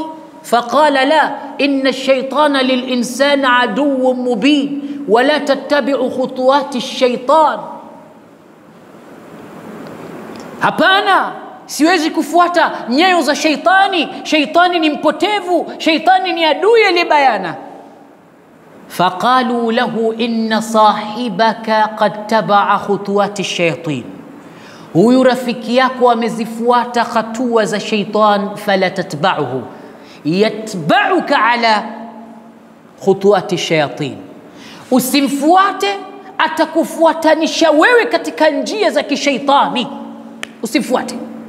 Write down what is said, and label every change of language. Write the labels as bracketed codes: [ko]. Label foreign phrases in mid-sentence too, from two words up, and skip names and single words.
[ar] فقال لا، إن الشيطان للإنسان عدو مبين ولا تتبعوا خطوات الشيطان. [sw] Hapana, siwezi kufuata nyayo za shaitani. Shaitani ni mpotevu, shaitani ni adui aliyebayana. [ar] فقالوا له إن صاحبك قد تبع خطوات الشياطين, [sw] huyu rafiki yako amezifuata hatua za shaitan. [ar] فلا تتبعه يتبعك على خطوات الشياطين, [sw] usimfuate, atakufuatanisha wewe katika njia za kishaitani, usimfuate.